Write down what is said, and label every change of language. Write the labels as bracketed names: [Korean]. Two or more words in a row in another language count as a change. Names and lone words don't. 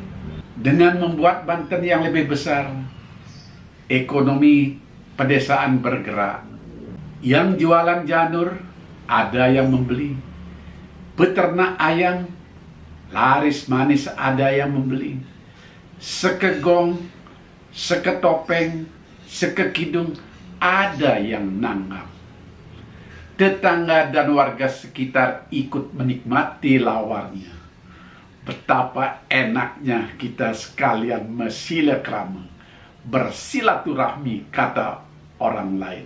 [Indonesian] Dengan membuat banten yang lebih besar, ekonomi pedesaan bergerak. Yang jualan janur, ada yang membeli. Peternak ayam, laris manis ada yang membeli. Sekegong, seketopeng, sekekidung, ada yang nanggap. Tetangga dan warga sekitar ikut menikmati lawarnya. Betapa enaknya kita sekalian bersilaturahmi, bersilaturahmi, kata orang lain.